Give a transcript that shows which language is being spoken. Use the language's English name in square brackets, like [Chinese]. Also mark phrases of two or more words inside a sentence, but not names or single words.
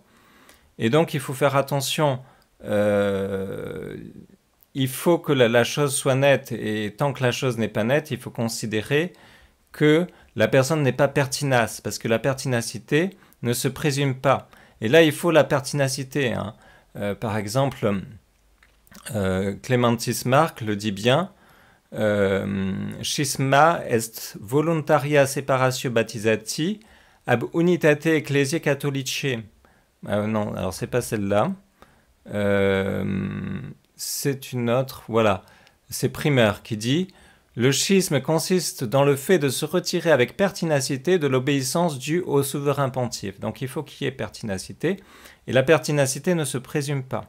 [French] Et donc, il faut faire attention. Il faut que la chose soit nette, et tant que la chose n'est pas nette, il faut considérer que la personne n'est pas pertinace, parce que la pertinacité ne se présume pas. Et là, il faut la pertinacité. Par exemple, Clémentis Marc le dit bien, [Latin] schisma est voluntaria separatio baptisati ab unitate ecclesiae catholicae. [French] Non, alors c'est pas celle-là. C'est une autre, voilà, c'est Primer qui dit « Le schisme consiste dans le fait de se retirer avec pertinacité de l'obéissance due au souverain pontife. Donc il faut qu'il y ait pertinacité, et la pertinacité ne se présume pas.